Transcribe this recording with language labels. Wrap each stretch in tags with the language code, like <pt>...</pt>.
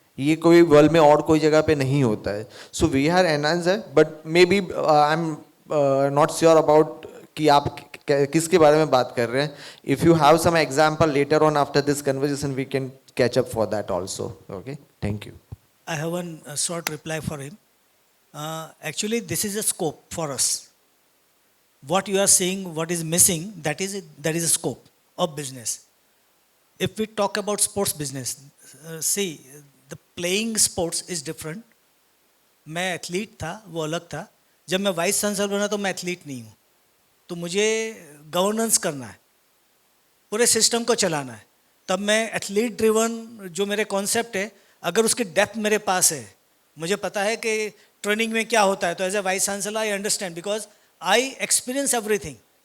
<hi>ये कोई वर्ल्ड में और कोई जगह पे नहीं होता है.</hi> <en>so we are enhance है, but maybe I am not sure about</en> <hi>कि आप किसके बारे में बात कर रहे हैं.</hi> <en>If you have some example later on after this conversation we can catch up for that also. Okay, thank you. I have one short reply for him. Actually, this is a scope for us. What you are saying, what is missing, that is a scope of business. If we talk about sports business, see, the playing sports is different.</en> <hi>मैं athlete था, वो अलग था. जब मैं vice chancellor बना तो मैं एथलीट नहीं हूँ, तो मुझे गवर्नेंस करना है, पूरे सिस्टम को चलाना है. तब मैं एथलीट ड्रिवन जो मेरे कॉन्सेप्ट है, अगर उसकी डेप्थ मेरे पास है, मुझे पता है कि ट्रेनिंग में क्या होता है, तो</hi> <en>As a vice chancellor I understand because I experience everything.</en>